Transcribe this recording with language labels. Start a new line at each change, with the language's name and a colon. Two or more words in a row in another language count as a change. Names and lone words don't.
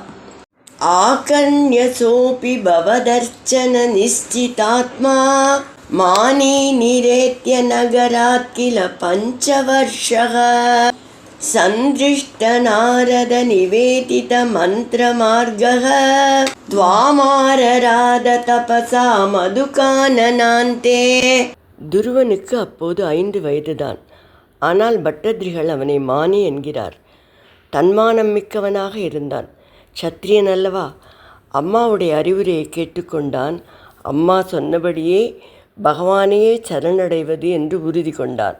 Sanskrit: आकर्ण्यसोऽपि भवदर्चन निश्चितात्मा मानी निरेत्य नगरात् किल पञ्चवर्षः सन्दृष्टनारद निवेदित मन्त्रमार्गः त्वामारराध तपसा मधुकाननान्ते.
Tamil: துருவனுக்கு அப்போது 5 வயதுதான். ஆனால் பட்டதிரிகள் அவனை மானி என்கிறார். தன்மானம் மிக்கவனாக இருந்தான். சத்திரியன் அல்லவா. அம்மாவுடைய அறிவுரையை கேட்டுக்கொண்டான். அம்மா சொன்னபடியே பகவானையே சரணடைவது என்று உறுதி கொண்டான்.